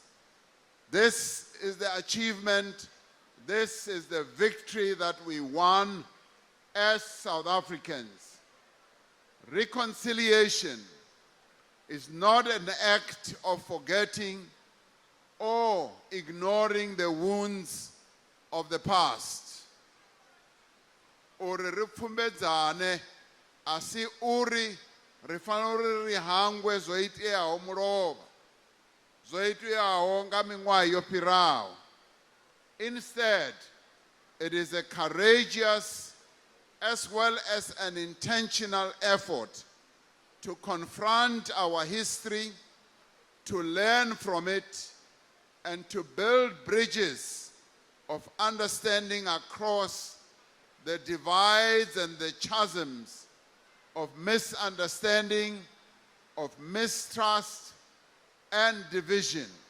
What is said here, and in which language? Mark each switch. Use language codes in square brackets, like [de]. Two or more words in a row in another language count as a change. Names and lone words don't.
[en] This is the achievement, this is the victory that we won as South Africans. Reconciliation is not an act of forgetting or ignoring the wounds of the past. [ve] Uri ri pfumbedzane, asi uri ri fanele ri hangwe zwo iteaho mulovha, zwo iteaho nga miṅwaha yo fhiraho. [en] Instead, it is a courageous as well as an intentional effort to confront our history, to learn from it, and to build bridges of understanding across the divides and the chasms of misunderstanding, of mistrust, and division.